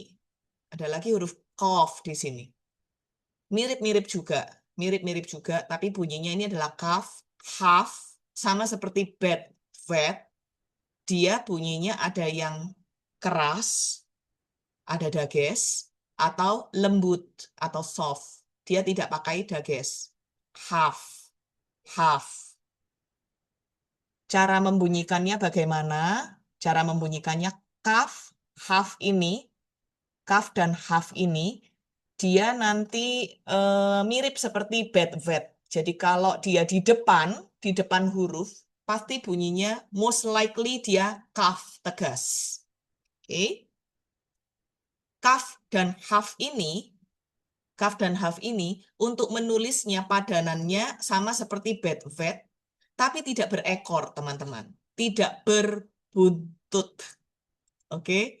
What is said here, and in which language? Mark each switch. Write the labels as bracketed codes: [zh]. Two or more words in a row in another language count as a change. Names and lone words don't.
[id] Ada lagi huruf kof di sini. Mirip-mirip juga, mirip-mirip juga, tapi bunyinya ini adalah kaf, haf, sama seperti bet, vet. Dia bunyinya ada yang keras, ada dages, atau lembut, atau soft. dia tidak pakai dages. Half, half. Cara membunyikannya bagaimana? Cara membunyikannya kaf, half ini, kaf dan half ini, dia nanti mirip seperti bed vet. Jadi kalau dia di depan huruf, pasti bunyinya [en] most likely [id] dia kaf tegas. Oke. Kaf dan half ini untuk menulisnya padanannya sama seperti bed vet, tapi tidak berekor, teman-teman. Tidak berbuntut. Oke.